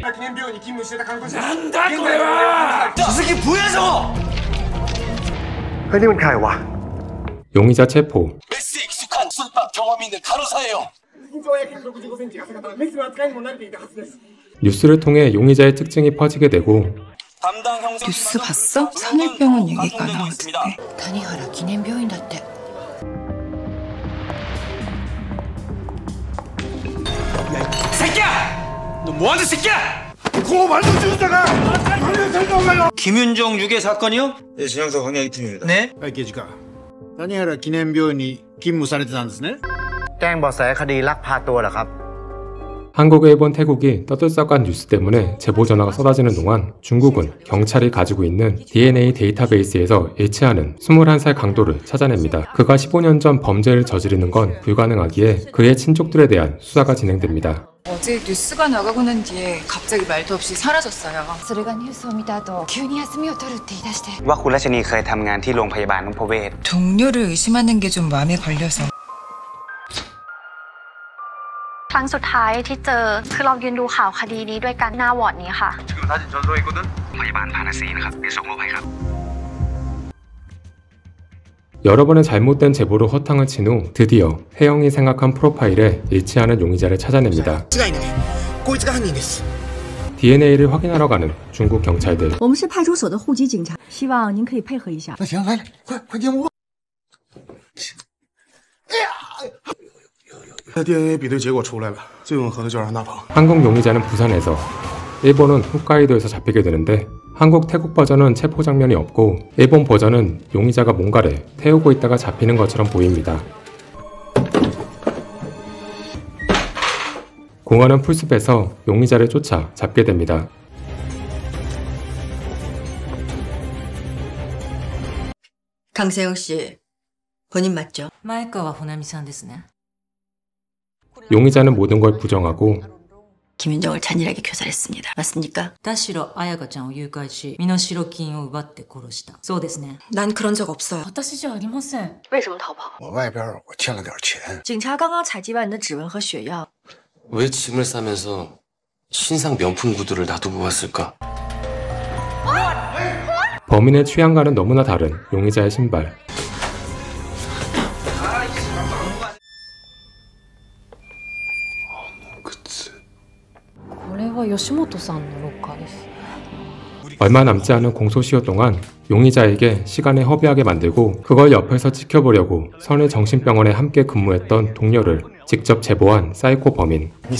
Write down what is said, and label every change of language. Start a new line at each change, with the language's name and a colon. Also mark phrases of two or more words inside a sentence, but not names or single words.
Korean: 난다 거야. 저 새끼 뭐야 저거?
Thai: เฮ้ยนี่มันใครวะ
Korean: 용의자 체포. 메스에 익숙한 술밥 경험이 있는 간호사예요. 뉴스를 통해 용의자의 특징이 퍼지게 되고 뉴스 봤어? 산울병원 얘기가 나오던데. 다니하라 기념병원 だって 새끼야! 너 뭐하는 새끼야? 고말도 주다가 김윤정 유괴 사건이요? 네, 진영서 광양이팀입니다. 네?
Japanese: はい、刑事課。谷原記念病院に勤務されてたんですね。
Thai: แจ้งเบาะแสคดีลักพาตัวเหรอครับ
Korean: 한국의 일본 태국이 떠들썩한 뉴스 때문에 제보 전화가 쏟아지는 동안 중국은 경찰이 가지고 있는 DNA 데이터베이스에서 일치하는 21살 강도를 찾아냅니다. 그가 15년 전 범죄를 저지르는 건 불가능하기에 그의 親族들에 대한 수사가 진행됩니다. 어제 뉴스가 나가고 난 뒤에 갑자기 말도 없이 사라졌어요.
Japanese: それがニュースを見た後急に休みを取るって言い出して
Thai: ว่าคุณราชนีเคยทำงานที่โรงพยาบาลนพเวศ
Korean: 동료를 의심하는 게 좀 마음에 걸려서.
Thai: ครั้งสุดท้ายที่เจอคือเรายืนดูข่าวคดีนี้ด้วยกันหน้าวอร์ดนี้ค่ะ
Korean: 지금 사진 전송해 있거든.
Thai: พยาบาลพาราซีนะครับเดี๋ยวส่งรูปให้ครับ
Korean: 여러 번의 잘못된 제보로 허탕을 친 후 드디어 혜영이 생각한 프로파일에 일치하는 용의자를 찾아냅니다. DNA를 확인하러 가는 중국 경찰들.
Chinese: 我们是派出所的户籍警察，希望您可以配合一下。那行，来，快进屋。 DNA 比对结果出来了，最吻合的就是安大鹏。
Korean: 한국 용의자는 부산에서, 일본은 홋카이도에서 잡히게 되는데 한국 태국 버전은 체포 장면이 없고 일본 버전은 용의자가 뭔가를 태우고 있다가 잡히는 것처럼 보입니다. 공안은 풀숲에서 용의자를 쫓아 잡게 됩니다. 강세영 씨, 본인 맞죠?
Japanese: 前川穂波さんですね
Korean: 용의자는 모든 걸 부정하고 김윤정을 잔인하게 교살했습니다. 맞습니까?
Japanese: 田代彩香ちゃんを誘拐し身代金を奪って殺したそうですね
Korean: 난 그런 적 없어요.
Japanese: 私じゃありません
Chinese: 为什么逃跑？我外边我欠了点钱。警察刚刚采集完你的指纹和血样。
Korean: 왜 짐을 싸면서 신상 명품 구두를 놔두고 왔을까? 범인의 취향과는 너무나 다른 용의자의 신발. 얼마 남지 않은 공소시효 동안 용의자에게 시간을 허비하게 만들고 그걸 옆에서 지켜보려고 선의 정신병원에 함께 근무했던 동료를 직접 제보한 사이코 범인.